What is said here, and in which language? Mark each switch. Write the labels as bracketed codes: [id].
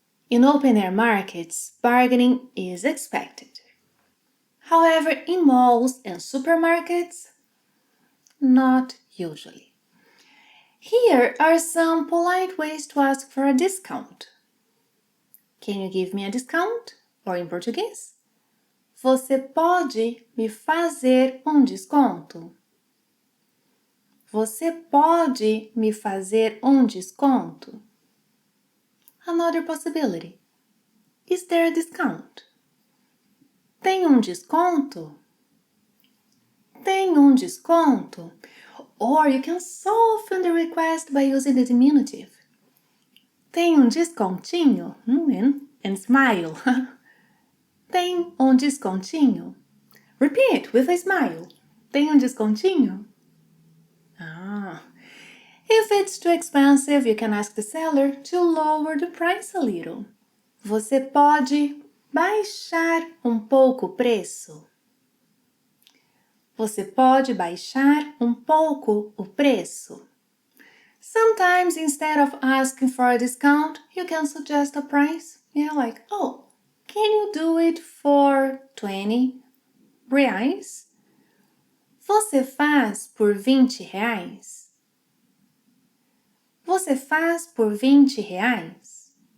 [en] In open-air markets, bargaining is expected. However, in malls and supermarkets, not usually. Here are some polite ways to ask for a discount. Can you give me a discount? Or in Portuguese? [pt] Você pode me fazer desconto? Você pode me fazer desconto? [en] Another possibility. Is there a discount? [pt] Tem desconto? Tem desconto? [en] Or you can soften the request by using the diminutive. [pt] Tem descontinho? [en] And smile. [pt] Tem descontinho? [en] Repeat with a smile. [pt] Tem descontinho? [en] If it's too expensive, you can ask the seller to lower the price a little. [pt] Você pode baixar pouco o preço? Você pode baixar pouco o preço? [en] Sometimes instead of asking for a discount, you can suggest a price. Yeah, like, oh, can you do it for 20 reais? [pt] Você faz por 20 reais? Você faz por 20 reais?